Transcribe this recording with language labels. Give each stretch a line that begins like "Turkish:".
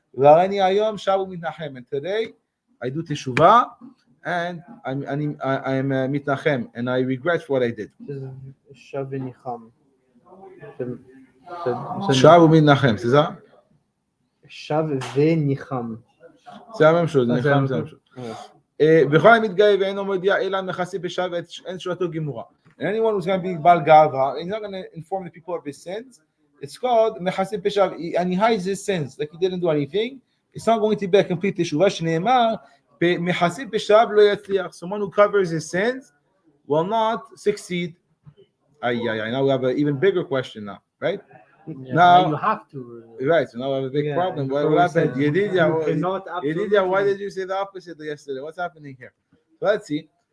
English: And today I do teshuvah, and I'm mitnachem, and I regret what I did.
Hebrew: Shav v'nicham. Shav v'nicham,
French: c'est ça?
Hebrew: Shav v'nicham.
French: C'est la même chose.
Hebrew: ניחם זה
French: la même chose.
Hebrew: בכל המתגאה ואינו מודיע אלא מכסה פשעיו ואין תשובתו גמורה.
English: And anyone who's going to be bal gava, he's not going to inform the people of his sins. It's called מכסה פשעיו, and he hides his sins, like he didn't do anything. It's not going to be a complete teshuvah.
Hebrew: שנאמר מכסה פשעיו לא יצליח.
English: Someone who covers his sins will not succeed. Now we have an even bigger question now, right? Yeah, now you have to. Right, so now we have a big problem. What happened? Yedidia, why did you say the opposite yesterday? What's happening here? So let's see.